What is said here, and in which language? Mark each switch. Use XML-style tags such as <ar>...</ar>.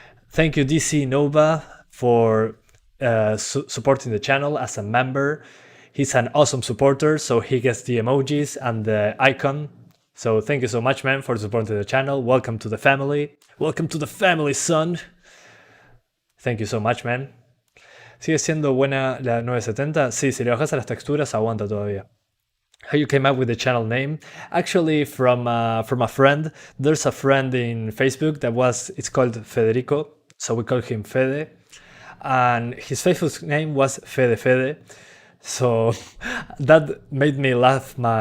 <en>Thank you DC Nova for supporting the channel as a member. He's an awesome supporter, so he gets the emojis and the icon. So thank you so much, man, for supporting the channel. Welcome to the family. Welcome to the family, son. Thank you so much, man.</en> <es>¿Sigue siendo buena la 970? Sí, si le bajas a las texturas, aguanta todavía.</es> <en>How you came up with the channel name? Actually, from a friend. There's a friend in Facebook it's called Federico, so we call him Fede. And his Facebook name was Fede. So that made me laugh.</en>